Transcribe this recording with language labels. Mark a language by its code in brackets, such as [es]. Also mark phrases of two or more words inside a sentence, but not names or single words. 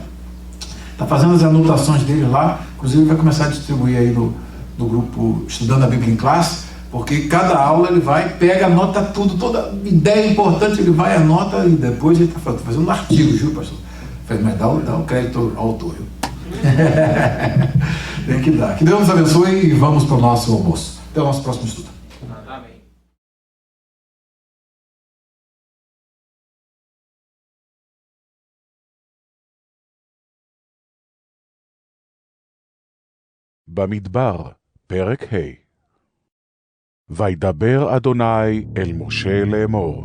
[pt] Está fazendo as anotações dele lá, inclusive vai começar a distribuir aí no grupo Estudando a Bíblia em Classe, porque cada aula ele vai, pega, anota tudo, toda ideia importante ele vai, anota, e depois ele está fazendo um artigo, viu, pastor? Mas dá o crédito ao autor, viu? Tem que dar. Que Deus nos abençoe e vamos para o nosso almoço. Até o nosso próximo estudo. Amém. [he] במדבר, פרק ה'. וידבר אדוני אל משה לאמור.